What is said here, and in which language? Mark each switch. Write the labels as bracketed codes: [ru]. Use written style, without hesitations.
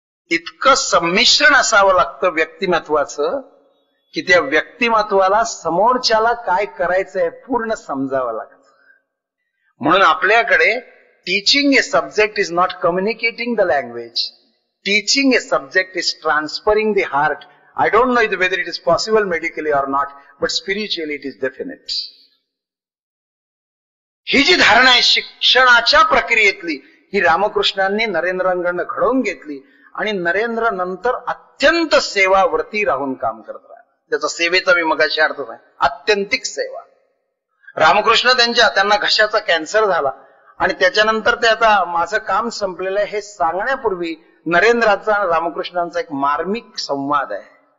[mr] इतकं संमिश्रण असावं लागतं व्यक्तिमत्वाचं की त्या व्यक्तिमत्वाला समोरच्याला काय करायचंय पूर्ण समजावं लागतं. म्हणून आपल्याकडे [en] Teaching a subject is not communicating the language. Teaching a subject is transferring the heart. I don't know whether it is possible medically or not, but spiritually it is definite. [mr] ही जी धारणा आहे शिक्षणाच्या प्रक्रियेतली, ही रामकृष्णांनी नरेंद्रांकडनं घडवून घेतली आणि नरेंद्र नंतर अत्यंत सेवावरती राहून काम करत राहिले. त्याचा सेवेचा मी मगाशी अर्थ आहे आत्यंतिक सेवा. रामकृष्ण त्यांना घशाचा कॅन्सर झाला आणि त्याच्यानंतर ते आता माझं काम संपलेलं आहे हे सांगण्यापूर्वी नरेंद्राचा आणि रामकृष्णांचा एक मार्मिक संवाद आहे.